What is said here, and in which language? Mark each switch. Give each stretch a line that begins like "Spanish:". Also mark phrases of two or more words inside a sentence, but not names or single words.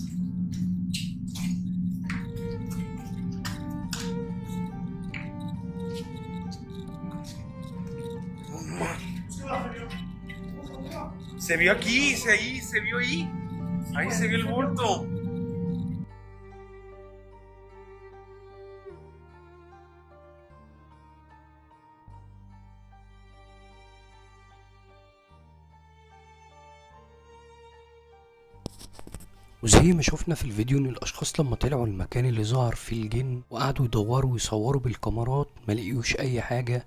Spanish: Se vio aquí, se vio ahí. Ahí se vio el bulto.
Arabic: وزي ما شفنا في الفيديو ان الاشخاص لما طلعوا المكان اللي ظهر فيه الجن وقعدوا يدوروا ويصوروا بالكاميرات ما لقيوش اي حاجة.